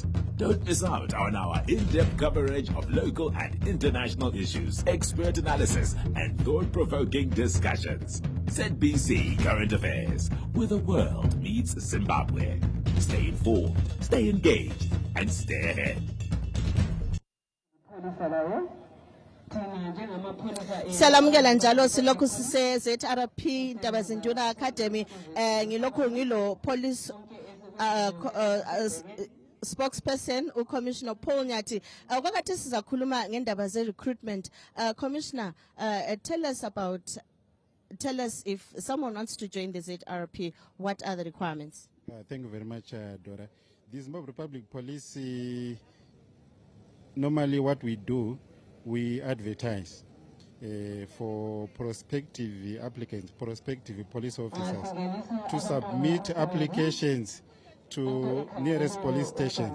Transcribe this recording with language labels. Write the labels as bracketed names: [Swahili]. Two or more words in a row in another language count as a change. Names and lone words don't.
[English] Don't miss out on our in-depth coverage of local and international issues, expert analysis, and thought-provoking discussions. ZBC Current Affairs, where the world meets Zimbabwe. Stay informed, stay engaged, and stay ahead. [North Ndebele] Salamukela njalo silokhu sise ZRP Ntabazinduna Academy ngilokhu ngilo [English] police spokesperson [North Ndebele] uCommissioner Paul Nyathi. Kwakathe sizakhuluma ngendaba ze recruitment. [English] Commissioner, tell us if someone wants to join the ZRP, what are the requirements? Thank you very much, Dora. The Zimbabwe Republic Police, normally what we do, we advertise for prospective applicants, prospective police officers to submit applications to nearest police stations.